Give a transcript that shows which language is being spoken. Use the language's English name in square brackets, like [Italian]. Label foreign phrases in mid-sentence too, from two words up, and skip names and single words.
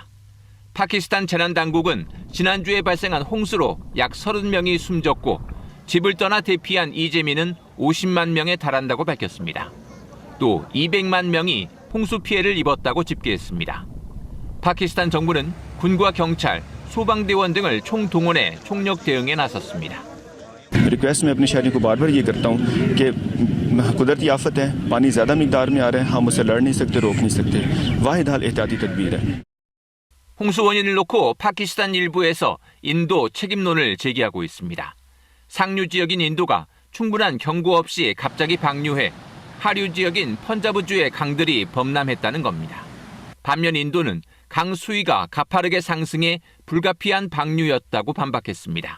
[Korean] 파키스탄 재난당국은 지난주에 발생한 홍수로 약 30명이 숨졌고 집을 떠나 대피한 이재민은 50만 명에 달한다고 밝혔습니다. 또 200만 명이 홍수 피해를 입었다고 집계했습니다. 파키스탄 정부는 군과 경찰, 소방대원 등을 총동원해 총력 대응에 나섰습니다. [Urdu] ریکویسٹ میں اپنے شہریوں کو بار بار یہ کرتا ہوں کہ قدرتی آفت ہے، پانی زیادہ مقدار میں آ رہا ہے، ہم اس سے لڑ نہیں سکتے، روک نہیں سکتے. واحد حال احتیاطی تدبیر ہے. [Korean] 홍수 원인을 놓고 파키스탄 일부에서 인도 책임론을 제기하고 있습니다. 상류 지역인 인도가 충분한 경고 없이 갑자기 방류해 하류 지역인 펀자브주의 강들이 범람했다는 겁니다. 반면 인도는 강 수위가 가파르게 상승해 불가피한 방류였다고 반박했습니다.